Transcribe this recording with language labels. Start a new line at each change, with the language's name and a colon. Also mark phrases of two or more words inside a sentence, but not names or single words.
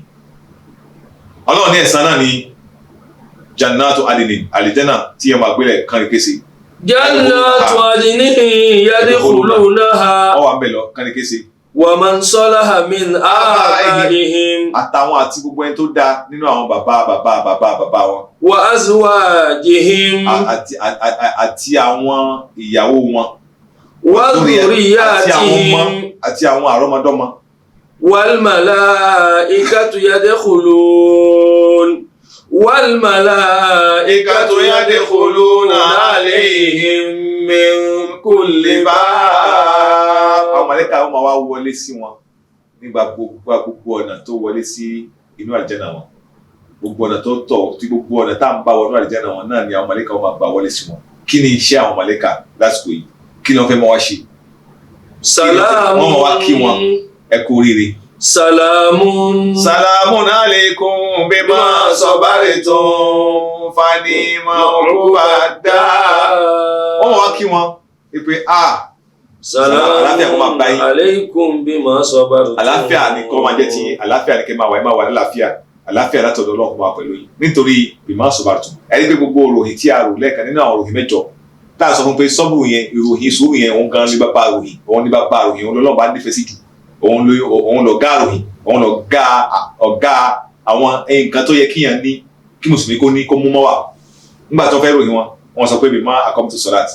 Yoruba: ọlọ́run ní ẹ̀san náà ní
Arabic: جنات عدن
Yoruba: àlìjẹ́nà tí ẹ máa gbélé kánrin kése.
Arabic: جنات عدن يدخلونها.
Yoruba: ọwọ́ àmbẹ̀ lọ kánrin kése.
Arabic: ومن صلح من آبائهم.
Yoruba: àtàwọn àti gbogbo ẹni tó dáa nínú àwọn bàbá wọn.
Arabic: وأزواجهم.
Yoruba: àti àwọn ìyàwó wọn.
Arabic: وذرياتهم.
Yoruba: àti àwọn àrọ́mọdọ́mọ.
Arabic: والملائكة يدخلون. والملائكة يدخلون عليهم من كل باب.
Yoruba: àwọn màlàíkà wọn máa wá wọlé sí wọn nígbà gbogbo ọ̀nà tó wọlé sí inú àlìjẹ́nà wọn gbogbo ọ̀nà tó tọ̀ tí gbogbo ọ̀nà tá à ń bá wọnú àlìjẹ́nà wọn náà ni àwọn màlàíkà wọn máa gbà wọlé sí wọn kí ni iṣẹ́ àwọn màlàíkà lásìkò yìí kí ni wọ́n fẹ́ máa wá ṣe. Salamun. wọ́n máa wá kí wọn ẹ kú oríire.
Arabic: سلام عليكم بما صبرتم فنعم عقبى الدار.
Yoruba: wọ́n máa wá kí wọn pé
Arabic: سلام عليكم بما صبرتم.
Yoruba: àlàáfíà ni kọ́ máa jẹ́ ti àlàáfíà ni kẹ́ máa wà ẹ máa wà lálàáfíà àlàáfíà látọ̀dọ̀ Ọlọ́run máa pẹ̀lú yìí nítorí
Arabic: بما صبرتم
Yoruba: ẹni pé gbogbo òròyìn tí a rò lẹ́ẹ̀kan nínú àwọn òròyìn mẹ́jọ tá a sọ fún pé sọ́bù yẹn ìròyìn sùúrù yẹn òun gan ní bàbá ròyìn òun ní bàbá ròyìn òun lọ́lọ́run bá nífẹ̀ẹ́ sí jù òun lọ̀gá ròyìn òun lọ̀gá ọ̀gá àwọn nǹkan tó yẹ kíyàn ní kí mùsùlùmí kó ní kó mú mọ́ wà nígbà tó fẹ́ ròyìn wọn sọ pé
Arabic: بما أقمت الصلاة